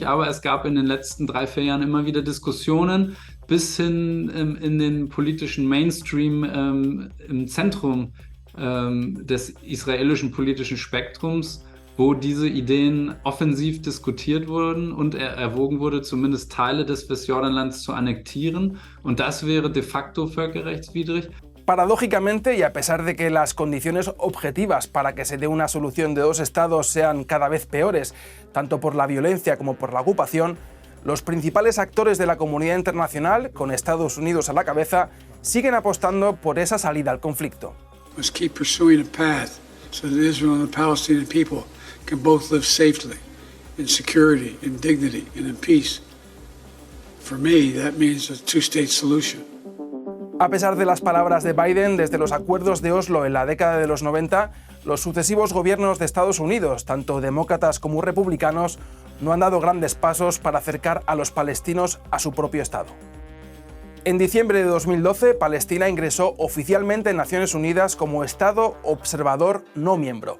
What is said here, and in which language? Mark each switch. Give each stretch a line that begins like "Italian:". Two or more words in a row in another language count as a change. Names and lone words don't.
German: Aber es gab in den letzten 3-4 Jahren immer wieder Diskussionen bis hin in den politischen Mainstream im Zentrum des israelischen politischen Spektrums, wo diese Ideen offensiv diskutiert wurden und erwogen wurde, zumindest Teile des Westjordanlands zu annektieren. Und das wäre de facto völkerrechtswidrig.
Spanish: Paradójicamente, y a pesar de que las condiciones objetivas para que se dé una solución de 2 estados sean cada vez peores, tanto por la violencia como por la ocupación, los principales actores de la comunidad internacional, con Estados Unidos a la cabeza, siguen apostando por esa salida al conflicto.
English: Must keep pursuing a path so that Israel and the Palestinian people can both live safely, in security, in dignity, and in peace. For me, that means a 2-state solution.
Spanish: A pesar de las palabras de Biden, desde los acuerdos de Oslo en la década de los 90, los sucesivos gobiernos de Estados Unidos, tanto demócratas como republicanos, no han dado grandes pasos para acercar a los palestinos a su propio Estado. En diciembre de 2012, Palestina ingresó oficialmente en Naciones Unidas como Estado observador no miembro.